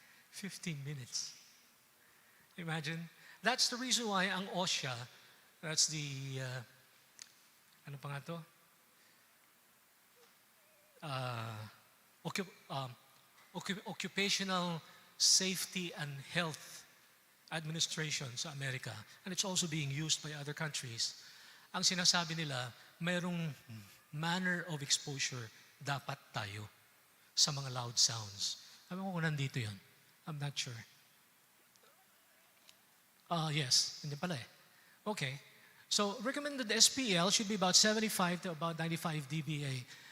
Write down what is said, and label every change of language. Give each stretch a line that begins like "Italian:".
English: 15 minutes. Imagine. That's the reason why ang OSHA, that's the,
Filipino: ano pa nga to?
English: Occupational Safety and Health Administration
Filipino: sa Amerika,
English: and it's also being used by other countries.
Filipino: Ang sinasabi nila, mayroong
English: manner of exposure
Filipino: dapat tayo sa mga
English: loud sounds.
Filipino: Alam ko kung nandito yun.
English: I'm not sure. Yes,
Filipino: hindi pala eh.
English: Okay. So recommended SPL should be about 75 to about 95 dBA.